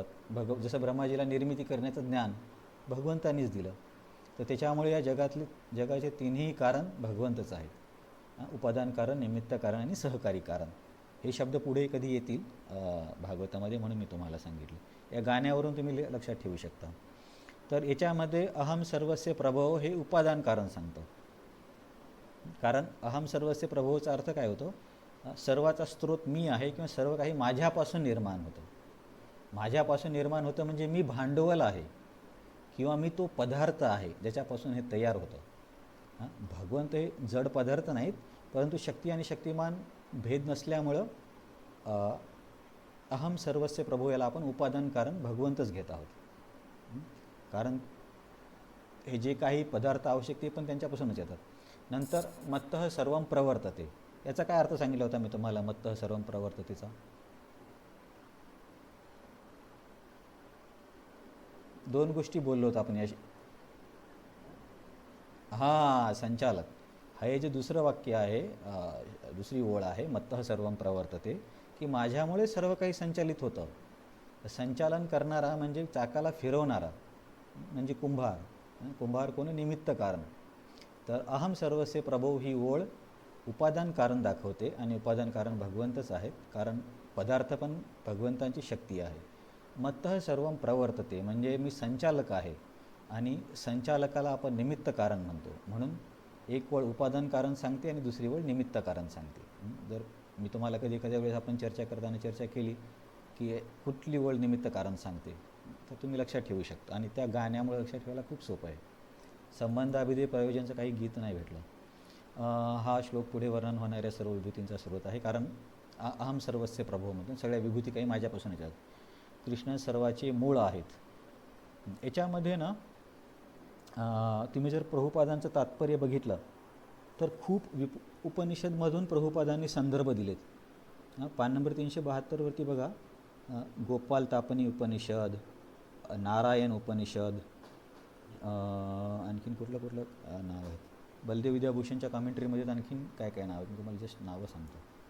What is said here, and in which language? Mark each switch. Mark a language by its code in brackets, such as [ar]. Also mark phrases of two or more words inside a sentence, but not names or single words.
[mr] जसं ब्रह्माजीला निर्मिती करण्याचं ज्ञान भगवंतांनीच दिलं, तर त्याच्यामुळे या जगाचे तिन्ही कारण भगवंतच आहेत. उपादान कारण, निमित्त कारण आणि सहकारी कारण. हे शब्द पुढे कधी येतील भागवतामध्ये, म्हणून मी तुम्हाला सांगितलं. या गाण्यावरून तुम्ही लक्षात ठेवू शकता. तर याच्यामध्ये [sa] अहम सर्वस्य प्रभव [mr] हे उपादान कारण सांगतं. कारण [sa] अहम सर्वस्य प्रभवचा [mr] अर्थ काय होतो? सर्वाचा स्रोत मी आहे, किंवा सर्व काही माझ्यापासून निर्माण होतं. माझ्यापासून निर्माण होतं म्हणजे मी भांडवल आहे, किंवा मी तो पदार्थ आहे ज्याच्यापासून हे तयार होतं. भगवंत हे जड पदार्थ नाहीत, परंतु शक्ती आणि शक्तिमान भेद नसल्यामुळं [sa] अहम सर्वस्य प्रभू [mr] याला आपण उपादान कारण भगवंतच घेत आहोत. कारण हे जे काही पदार्थ आवश्यक ते पण त्यांच्यापासूनच येतात. [sa] नंतर मत्तः सर्वं प्रवर्तते, [mr] याचा काय अर्थ सांगितला होता मी तुम्हाला? [sa] मत्तः सर्वं प्रवर्ततेचा [mr] 2 गोष्टी बोललो होतो आपण. संचालक. हे जे दुसरं वाक्य आहे, दुसरी ओळ आहे, [sa] मत्तः सर्वं प्रवर्तते, [mr] की माझ्यामुळे सर्व काही संचालित होतं. संचालन करणारा म्हणजे चाकाला फिरवणारा म्हणजे कुंभार. कुंभार कोण? निमित्त कारण. तर [sa] अहम सर्वस्य प्रभो [mr] ही ओळ उपादान कारण दाखवते, आणि उपादान कारण भगवंतच आहेत, कारण पदार्थ पण भगवंतांची शक्ती आहे. [sa] मत्तः सर्वं प्रवर्तते [mr] म्हणजे मी संचालक आहे, आणि संचालकाला आपण निमित्त कारण म्हणतो. म्हणून एक वळ उपादान कारण सांगते आणि दुसरी वळ निमित्त कारण सांगते. जर मी तुम्हाला कधी एखाद्या वेळेस आपण चर्चा केली की कुठली वळ निमित्त कारण सांगते, तर तुम्ही लक्षात ठेवू शकता, आणि त्या गाण्यामुळे लक्षात ठेवायला खूप सोपं आहे. संबंध अभिधेय प्रयोजनचं काही गीत नाही भेटलं. हा श्लोक पुढे वर्णन होणाऱ्या सर्व विभूतींचा स्रोत आहे, कारण [sa] अहम सर्वस्य प्रभोमधून [mr] सगळ्या विभूती काही माझ्यापासून येतात. कृष्ण सर्वाचे मूळ आहेत. याच्यामध्ये ना तुम्ही जर प्रभुपादांचं तात्पर्य बघितलं तर खूप उपनिषदमधून प्रभुपादांनी संदर्भ दिलेत. पान नंबर 372 बघा, गोपाल तापनी उपनिषद, नारायण उपनिषद, आणखीन कुठलं नाव आहे, बलदेव विद्याभूषणच्या कॉमेंट्रीमध्ये आणखीन काय नाव आहेत, मी तुम्हाला जस्ट नावं सांगतो.